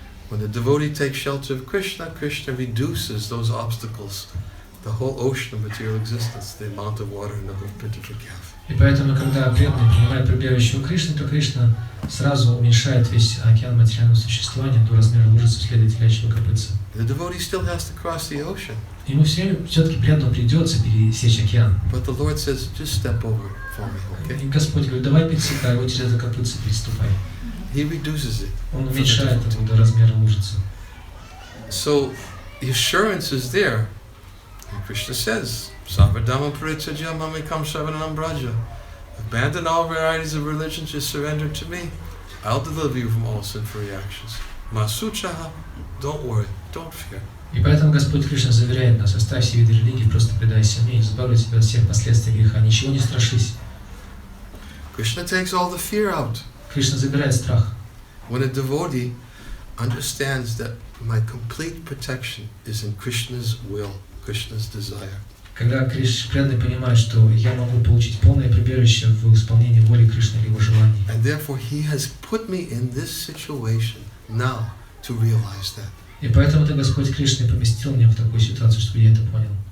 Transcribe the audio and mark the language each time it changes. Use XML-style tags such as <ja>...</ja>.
<en>When the devotee takes shelter of Krishna, Krishna reduces those obstacles, the whole ocean of material existence, the amount of water in the hoofprint of the calf.</en> <ru>И поэтому, когда преданный принимает прибежище у Кришны, то Кришна сразу уменьшает весь океан материального существования до размера лужицы в следе телячьего копытца.</ru> <en>The devotee still has to cross the ocean.</en> <ru>Ему все-таки преданному придется пересечь океан.</ru> <en>But the Lord says, just step over it for me, okay?</en> <ru>И Господь говорит, давай пересекай, вот через это копытце переступай.</ru> <en>He reduces it.</en> <ru>Он уменьшает это до размера лужицы.</ru> <en>So the assurance is there. And Krishna says,</en> <sa>Savadama Parityajya Mamikam Shavanam Braja.</sa> <en>Abandon all varieties of religion, just surrender to me. I'll deliver you from all sinful reactions.</en> <sa>Masuchaha</sa> <en>don't worry, don't fear.</en> <ru>И поэтому Господь Кришна заверяет нас: оставь все виды религии, просто предайся мне, избавлю тебя от всех последствий греха, ничего не страшись.</ru> <en>Krishna takes all the fear out.</en> <ru>Кришна забирает страх.</ru> <en>When a devotee understands that my complete protection is in Krishna's will, Krishna's desire.</en> <ru>Когда преданный понимает, что я могу получить полное прибежище в исполнении воли Кришны или его желаний.</ru> <en>And therefore he has put me in this situation now to realize that.</en> <ru>И поэтому-то Господь Кришна поместил меня в такую ситуацию, чтобы я это понял.</ru>